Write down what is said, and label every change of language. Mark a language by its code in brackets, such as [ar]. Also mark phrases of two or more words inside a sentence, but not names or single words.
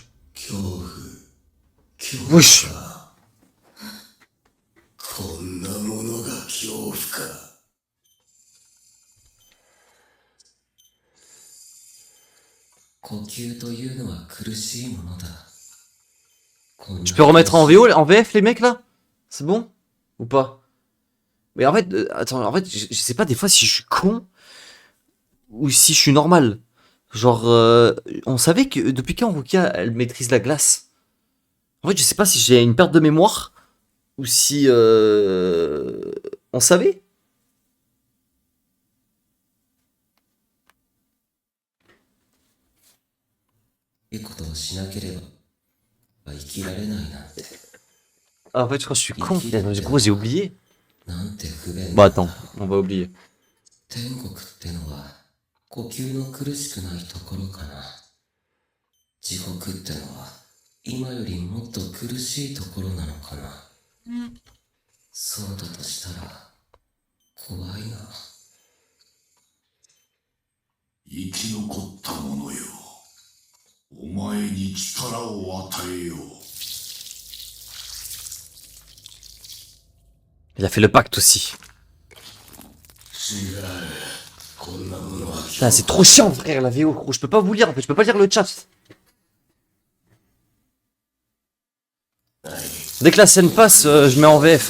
[ja] 恐怖 [fr] Wesh. [ja] こんなものが恐怖か。呼吸というのは苦しいものだ。 [fr] Tu peux remettre en VO, en VF les mecs là? C'est bon? Ou pas? Mais en fait, attends, en fait, je sais pas des fois si je suis con ou si je suis normal. Genre, on savait que depuis quand Rukia elle maîtrise la glace. En fait, je sais pas si j'ai une perte de mémoire ou si on savait. Ah, en fait, je crois que je suis con. Gros, j'ai oublié. Bon, attends, on va oublier. [ja] 天国ってのは呼吸の苦しくないところかな。地獄ってのは今よりもっと苦しいところなのかな。そうだとしたら怖いな。生き残った者よ。お前に力を与えよう。 [fr] Il a fait le pacte aussi. Putain, c'est trop chiant, frère, la VO, gros. Je peux pas vous lire, en fait, je peux pas lire le chat. Dès que la scène passe, je mets en VF.